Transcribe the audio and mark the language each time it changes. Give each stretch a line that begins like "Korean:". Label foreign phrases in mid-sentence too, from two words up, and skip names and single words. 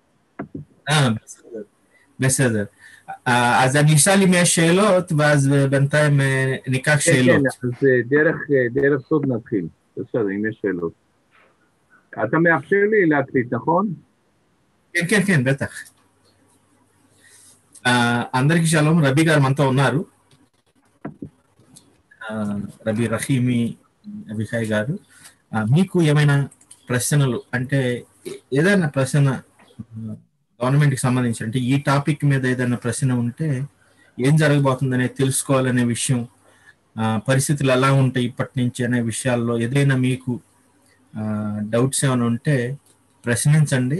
Hebrew: בסדר. אז אני אשאל אם יש שאלות, ואז בינתיים ניקח שאלות. כן, אז דרך סוד נתחיל. בסדר, אם יש שאלות. אתה מאפשר לי להקליט, נכון? כן, כן, כן, בטח.
Telugu: అందరికీ షాలోమ్. రబీ గారు మనతో ఉన్నారు. రబీ రహీమి అభిషాయ్ గారు, మీకు ఏమైనా ప్రశ్నలు అంటే ఏదైనా ప్రశ్న గవర్నమెంట్కి సంబంధించి అంటే ఈ టాపిక్ మీద ఏదైనా ప్రశ్న ఉంటే ఏం జరగబోతుందనే తెలుసుకోవాలనే విషయం, పరిస్థితులు ఎలా ఉంటాయి ఇప్పటి నుంచి అనే విషయాల్లో ఏదైనా మీకు డౌట్స్ ఏమైనా ఉంటే ప్రశ్నించండి.